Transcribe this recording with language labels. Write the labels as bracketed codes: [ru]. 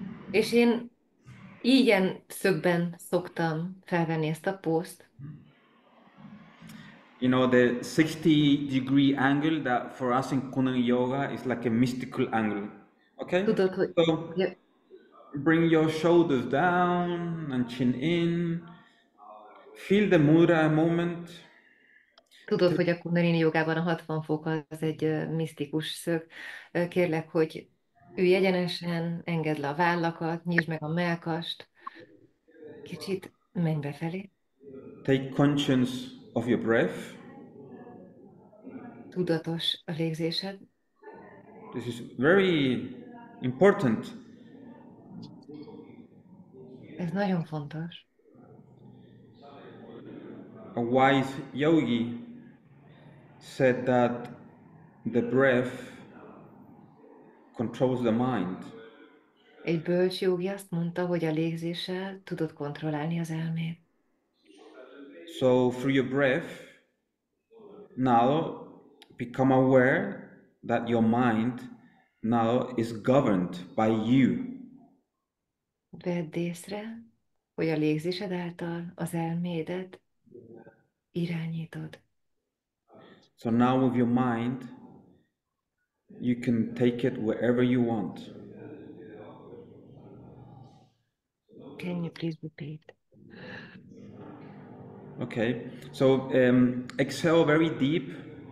[hu] És én ilyen szögben szoktam felvenni ezt a pózt. [en] You know, the 60-degree angle that for us in Kundalini yoga is like a mystical angle. Okay? [hu] Tudod, hogy [en] So bring your shoulders down and chin in. Feel the mudra a moment. [hu] Tudod, hogy a Kundalini jogában a 60 fok az egy misztikus szög. Kérlek, hogy ülj egyenesen, engedd le a vállakat, nyisd meg a mellkast, kicsit menj befelé. [en] Take conscience of your breath. [hu] Tudatos a légzésed. [en] This is very important. [hu] Ez nagyon fontos. [en] A wise yogi said that the breath controls the mind. [hu] Egy bölcs jogi azt mondta, hogy a légzéssel tudod kontrollálni az elmét. [en] So through your breath, Now become aware that your mind now is governed by you. [hu] Vedd észre, hogy a légzésed által az elmédet irányítod. [en] So now with your mind, you can take it wherever you want. Can you please repeat? Okay, so exhale very deep,